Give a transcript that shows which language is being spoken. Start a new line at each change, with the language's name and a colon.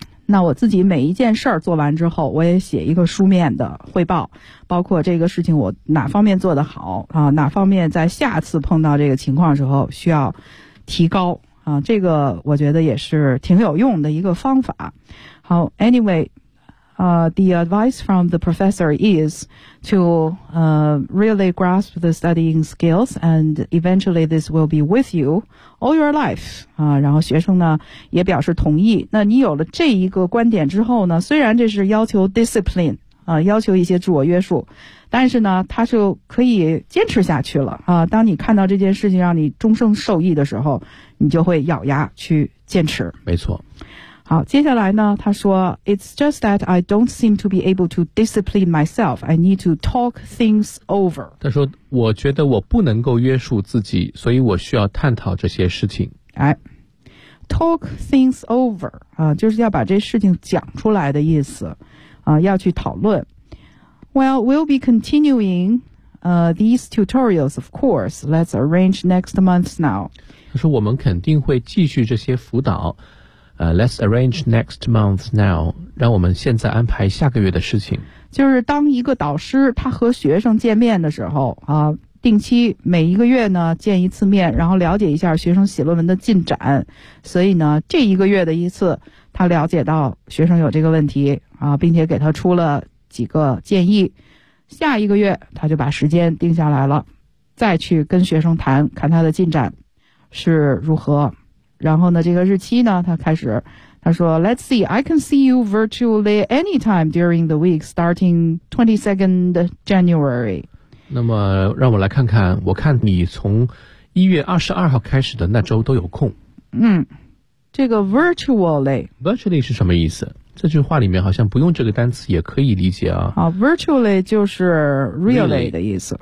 Chinese: 那我自己每一件事儿做完之后，我也写一个书面的汇报，包括这个事情我哪方面做得好哪方面在下次碰到这个情况时候需要提高这个我觉得也是挺有用的一个方法。
English: 好 ，anyway， the advice from the professor is to really grasp the studying skills, and eventually this will be with you all your life
Chinese: 然后学生呢也表示同意。那你有了这一个观点之后呢，虽然这是要求 discipline 要求一些自我约束，但是呢他就可以坚持下去了当你看到这件事情让你终生受益的时候，你就会咬牙去坚持。没错。好，接下来呢他说
English: It's just that I don't seem to be able to discipline myself. I need to talk things over.
Chinese: 他说我觉得我不能够约束自己，所以我需要探讨这些事情。哎， talk things over 就是要把这事情讲出来的意思要去讨论。
English: Well, we'll be continuing these tutorials, of course. Let's arrange next month now.
Chinese: 他说我们肯定会继续这些辅导。
English: Let's arrange next month now.
Chinese: 让我们现在安排下个月的事情。就是当一个导师他和学生见面的时候定期每一个月呢见一次面，然后了解一下学生写论文的进展。所以呢这一个月的一次他了解到学生有这个问题并且给他出了几个建议，下一个月他就把时间定下来了，再去跟学生谈，看他的进展是如何。然后呢，这个日期呢，他说
English: ，Let's see, I can see you virtually anytime during the week, starting 22nd January.
Chinese: 那么让我来看看，我看你从1月22号开始的那周都有空。这个 virtually 是什么意思？这句话里面好像不用这个单词也可以理解 virtually 就是 really 的意思，